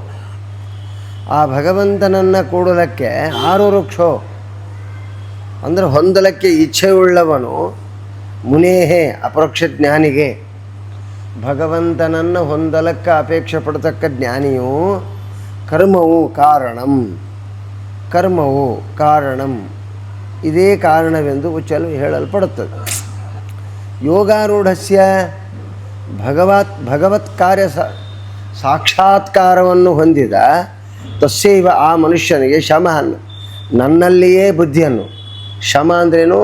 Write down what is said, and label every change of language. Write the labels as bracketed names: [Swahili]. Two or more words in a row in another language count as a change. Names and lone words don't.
[Kannada] ಆ ಭಗವಂತನನ್ನು ಕೂಡೋದಕ್ಕೆ ಆರುರುಕ್ಷೋ ಅಂದರೆ ಹೊಂದಲಕ್ಕೆ ಇಚ್ಛೆಯುಳ್ಳವನು ಮುನೇಹೇ ಅಪರೋಕ್ಷ ಜ್ಞಾನಿಗೆ. ಭಗವಂತನನ್ನು ಹೊಂದಲಕ್ಕೆ ಅಪೇಕ್ಷೆ ಪಡತಕ್ಕ ಜ್ಞಾನಿಯು ಕರ್ಮವು ಕಾರಣಂ, ಕರ್ಮವು ಕಾರಣಂ, ಇದೇ ಕಾರಣವೆಂದು ಉಚ್ಚಲು ಹೇಳಲ್ಪಡುತ್ತದೆ. ಯೋಗಾರೂಢಸ್ಯ ಭಗವತ್ ಕಾರ್ಯ ಸಾಕ್ಷಾತ್ಕಾರವನ್ನು ಹೊಂದಿದ ತಸ್ಯೈವ ಆ ಮನುಷ್ಯನಿಗೆ ಶಮ, ನನ್ನಲ್ಲಿಯೇ ಬುದ್ಧಿಯನ್ನು, ಶಮ ಅಂದ್ರೇನು?